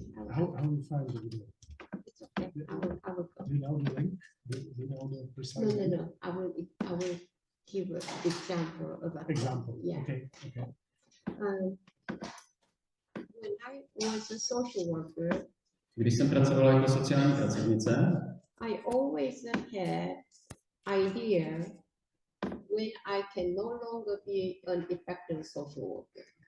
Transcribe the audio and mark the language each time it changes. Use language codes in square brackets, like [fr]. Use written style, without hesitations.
[en] How you find the video? it's okay. I will Do you know the link? Do you know the precise? no. I will give an example of a Example. Yeah. Okay. Okay. When I was a social worker, [cs] Když jsem pracovala jako sociální pracovnice, [en] I always had idea when I can no longer be an effective social worker.